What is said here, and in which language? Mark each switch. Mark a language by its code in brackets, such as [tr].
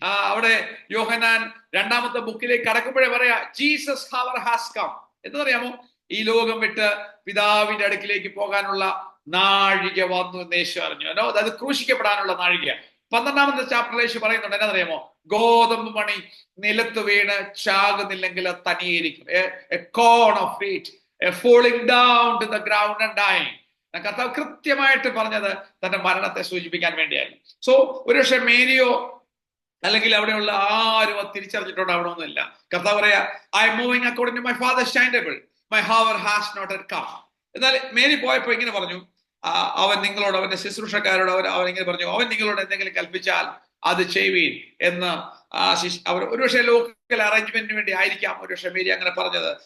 [ml] അവിടെ യോഹന്നാൻ 2ാമത്തെ ബുക്കിലേക്ക് കടക്കുമ്പോഴേ പറയാ, [en] Jesus hour has come. [ml] എന്നറിയാമോ? ഈ ലോകം വിട്ട് പിതാവിന്റെ അടുക്കിലേക്ക് പോകാനുള്ള നാഴിക വന്നു എന്ന് യേശു അറിഞ്ഞു. അതായത് ക്രൂശിക്കപ്പെടാനുള്ള നാഴിക. 12ാമത്തെ ചാപ്റ്ററിൽ യേശു പറയുന്നുണ്ട്, എന്നറിയാമോ? ഗോതമ്പ് മണി നിലത്ത് വീണ് ചാകുന്നില്ലെങ്കിൽ അത് തനിയിരിക്കും. [en] A corn of wheat falling down to the ground and dying. [ml] കർത്താവ് കൃത്യമായിട്ട് പറഞ്ഞത് തന്റെ മരണത്തെ സൂചിപ്പിക്കാൻ വേണ്ടിയായിരുന്നു. സോ ഒരുപക്ഷെ മേരിയോ അല്ലെങ്കിൽ അവിടെയുള്ള ആരും അത് തിരിച്ചറിഞ്ഞിട്ടുണ്ടാവണമെന്നില്ല. കർത്താവ് പറയാ, [en] I am moving according to my father's time table, my hour has not yet come. [ml] എന്നാൽ മേരി പോയപ്പോ ഇങ്ങനെ പറഞ്ഞു, അവൻ നിങ്ങളോട്, അവന്റെ ശുശ്രൂഷക്കാരോട് അവൻ ഇങ്ങനെ പറഞ്ഞു, അവൻ നിങ്ങളോട് എന്തെങ്കിലും കൽപ്പിച്ചാൽ അത് ചെയ്യുവീൻ എന്ന് അവർ ഒരുപക്ഷെ ലോക്കൽ അറേഞ്ച്മെന്റിന് വേണ്ടി ആയിരിക്കാം ഒരുപക്ഷെ മേരി അങ്ങനെ പറഞ്ഞത്.